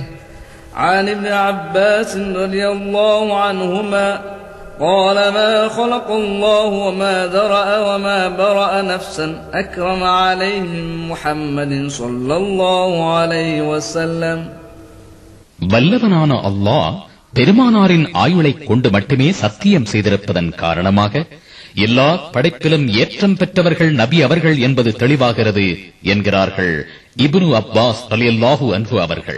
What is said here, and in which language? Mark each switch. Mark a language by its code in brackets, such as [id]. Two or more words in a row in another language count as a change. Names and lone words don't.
[ar] عن ابن عباس رضي الله عنهما قال ما خلق الله وما ذرأ وما برأ نفسا أكرم عليهم محمد صلى الله عليه وسلم. [ta] வல்லவனான அல்லாஹ் பெருமானாரின் ஆயுளை கொண்டு மட்டுமே சத்தியம் செய்திருப்பதன் காரணமாக எல்லா படைப்பிலும் ஏற்றம் பெற்றவர்கள் நபி அவர்கள் என்பது தெளிவாகிறது என்கிறார்கள் இப்னு அப்பாஸ் [ar] رضي الله عنه [ta] அவர்கள்.